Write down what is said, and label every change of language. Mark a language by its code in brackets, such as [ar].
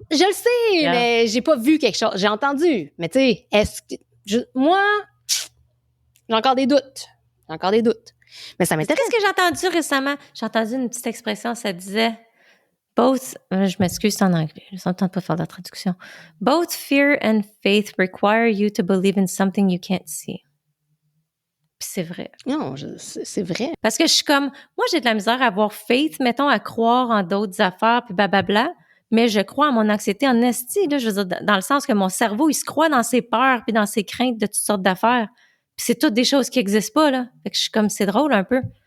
[fr] Je le sais, mais j'ai pas vu quelque chose. J'ai entendu. Mais tu sais, moi, j'ai encore des doutes. Mais ça m'intéresse. Qu'est-ce que j'ai entendu récemment? J'ai entendu une petite expression, ça disait... Both, je m'excuse, c'est en anglais. Je ne tente pas de faire de la traduction. [en] Both fear and faith require you to believe in something you can't see. [fr] Puis c'est vrai. Non, c'est vrai. Parce que je suis comme, moi, j'ai de la misère à avoir faith, mettons, à croire en d'autres affaires, puis blablabla, mais je crois en mon anxiété en esti, là, je veux dire, dans le sens que mon cerveau, il se croit dans ses peurs, puis dans ses craintes de toutes sortes d'affaires. Puis c'est toutes des choses qui n'existent pas, là. Fait que je suis comme, c'est drôle un peu.